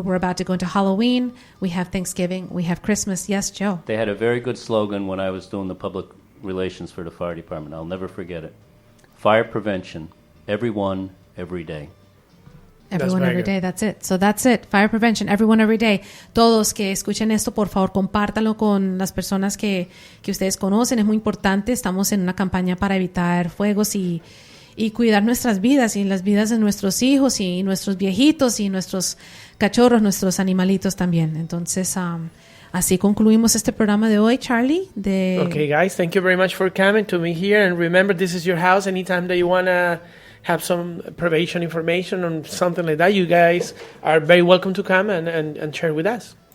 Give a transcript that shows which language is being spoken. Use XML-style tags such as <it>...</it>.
<en>We're about to go into Halloween. We have Thanksgiving. We have Christmas. Yes, Joe? They had a very good slogan when I was doing the public relations for the fire department. I'll never forget it. Fire prevention, everyone, every day. Everyone very every good. day, that's it. So that's it. Fire prevention, everyone every day.</en> <es>Todos que escuchen esto, por favor, compártanlo con las personas que ustedes conocen. Es muy importante. Estamos en una campaña para evitar fuegos y cuidar nuestras vidas y las vidas de nuestros hijos y nuestros viejitos y nuestros cachorros, nuestros animalitos también. Entonces, así concluimos este programa de hoy, Charlie.</es> <en>Okay, guys, thank you very much for coming to me here. And remember, this is your house. Anytime that you want to have some prevention information on something like that, you guys are very welcome to come and share with us.</en>